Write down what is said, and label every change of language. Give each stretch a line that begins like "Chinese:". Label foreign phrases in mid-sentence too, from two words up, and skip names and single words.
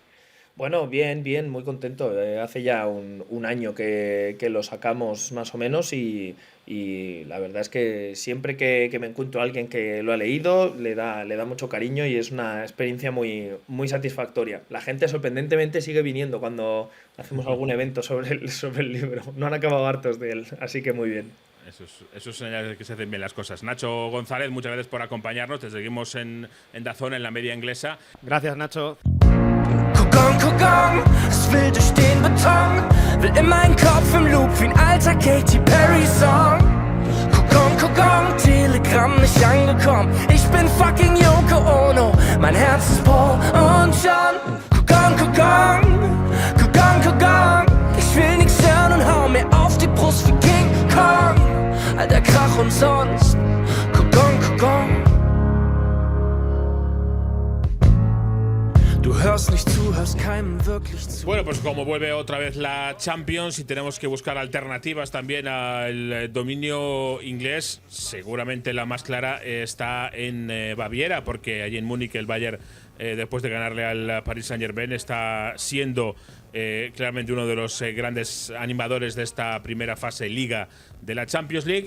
Spanish: Bueno, bien, muy contento. Hace ya un año que lo sacamos más o menos y la verdad es que siempre que me encuentro a alguien que lo ha leído le da mucho cariño y es una experiencia muy, muy satisfactoria. La gente sorprendentemente sigue viniendo cuando hacemos algún evento sobre el libro. No han acabado hartos de él, así que muy bien. Eso es señal de que se hacen bien las cosas. Nacho González, muchas gracias por acompañarnos. Te seguimos en DAZN, en la media inglesa. Gracias, Nacho.
German: Kugon, es will durch den Beton, will in meinen Kopf im Loop wie ein alter Katy Perry Song. Kugon, Telegramm nicht angekommen, ich bin fucking Yoko Ono, mein Herz ist Paul und John. Kugon, ich will nix hören und hau mir auf die Brust wie King Kong, alter Krach und sonst. Kugon. Du hörst nicht zu, hörst kein
Spanish: Bueno, pues como vuelve otra vez la Champions y tenemos que buscar alternativas también al dominio inglés, seguramente la más clara está en Baviera, porque allí en Múnich el Bayern, después de ganarle al Paris Saint-Germain, está siendo claramente uno de los grandes animadores de esta primera fase Liga de la Champions League.